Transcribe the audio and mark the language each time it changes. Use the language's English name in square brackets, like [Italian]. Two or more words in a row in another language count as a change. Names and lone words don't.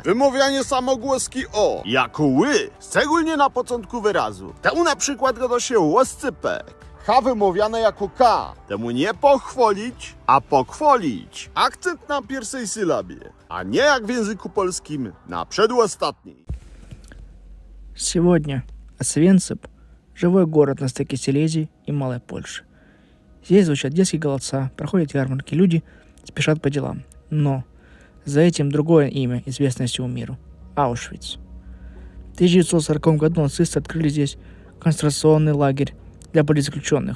[Polish] Wymawianie samogłoski o jako ły, szczególnie na początku wyrazu. Temu na przykład gada się łoscypek. H wymawiane jako k. Temu nie pochwalić, a pochwalić. Akcent na pierwszej sylabie, a nie jak w języku polskim na przedostatniej. [Russian] Сегодня Освенцим – живой город на стыке Силезии и Малой Польши. Здесь звучат детские голоса, проходят ярмарки, люди спешат по делам. Но за этим другое имя, известное всему миру – Аушвиц. В 1940 году нацисты открыли здесь концентрационный лагерь для политзаключенных.